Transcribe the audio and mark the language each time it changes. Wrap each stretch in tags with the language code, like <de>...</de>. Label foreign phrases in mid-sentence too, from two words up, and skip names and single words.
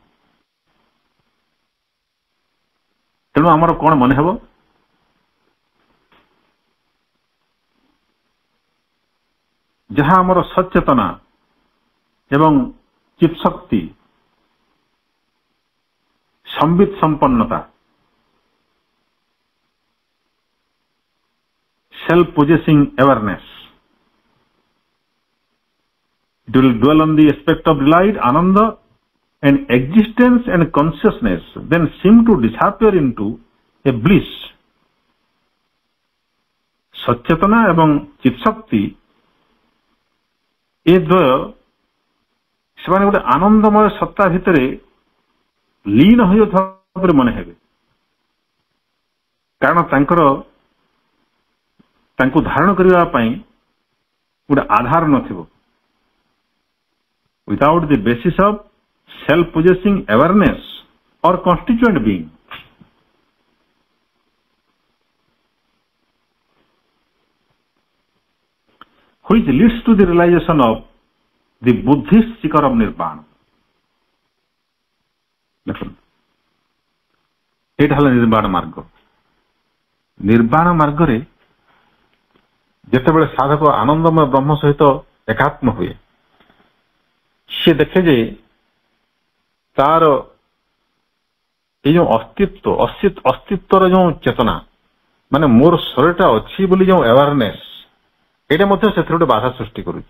<or>ତେଣୁ ଆମର କଣ ମନେ ହେବ? ଯାହା ଆମର ସଚେତନା ଏବଂ ଚିତ୍ଶକ୍ତି, ସମ୍ବିତ ସମ୍ପନ୍ନତା,</or> <en>self-possessing awareness, it will dwell on the aspect of delight, ananda, and existence and consciousness then seem to disappear into a bliss।</en> <or>ସଚେତନା ଏବଂ ଚିତ୍ଶକ୍ତି ଏ ଦ୍ୱୟ ସେମାନେ ଗୋଟେ ଆନନ୍ଦମୟ ସତ୍ତା ଭିତରେ ଲୀନ ହୋଇଯାଉଥିବା ପରି ମନେ ହେବେ, କାରଣ ତାଙ୍କୁ ଧାରଣ କରିବା ପାଇଁ ଗୋଟେ ଆଧାର ନଥିବ।</or> <en>without the basis of self-possessing awareness or constituent being। which leads to the realization of the Buddhist seeker of Nirvana।</en> <or>ଦେଖନ୍ତୁ, ଏଇଟା ହେଲା ନିର୍ବାଣ ମାର୍ଗ। ନିର୍ବାଣ ମାର୍ଗରେ ଯେତେବେଳେ ସାଧକ ଆନନ୍ଦମୟ ବ୍ରହ୍ମ ସହିତ ଏକାତ୍ମ ହୁଏ, ସେ ଦେଖେ ଯେ ତାର ଏଇ ଯୋଉ ଅସ୍ତିତ୍ୱର ଯୋଉ ଚେତନା, ମାନେ ମୋର ଶରୀରଟା ଅଛି ବୋଲି ଯୋଉ ଆୱାରନେସ୍, ଏଇଟା ମଧ୍ୟ ସେଥିରେ ଗୋଟେ ବାଧା ସୃଷ୍ଟି କରୁଛି।</or>